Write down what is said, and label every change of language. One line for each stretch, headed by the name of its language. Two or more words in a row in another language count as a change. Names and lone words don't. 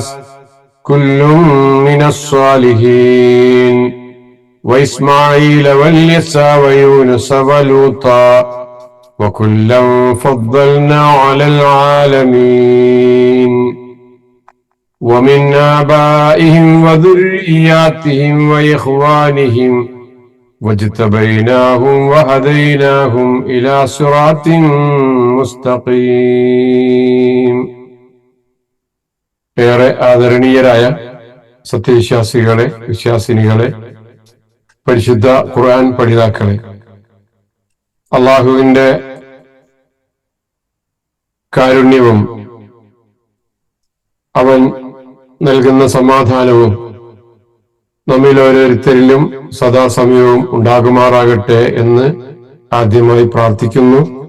Arabic: كل من الصالحين وإسماعيل واليسع ويونس ولوطا وكلا فضلنا على العالمين ومن آبائهم وذرياتهم وإخوانهم واجتبيناهم وهديناهم إلى صراط مستقيم.
Malayalam: ഏറെ ആദരണീയരായ സത്യവിശ്വാസികളെ, വിശ്വാസിനികളെ, പരിശുദ്ധ ഖുർആൻ പഠിതാക്കളെ, അള്ളാഹുവിന്റെ കാരുണ്യവും അവൻ നൽകുന്ന സമാധാനവും നമ്മിൽ ഓരോരുത്തരിലും സദാസമയവും ഉണ്ടാകുമാറാകട്ടെ എന്ന് ആദ്യമായി പ്രാർത്ഥിക്കുന്നു.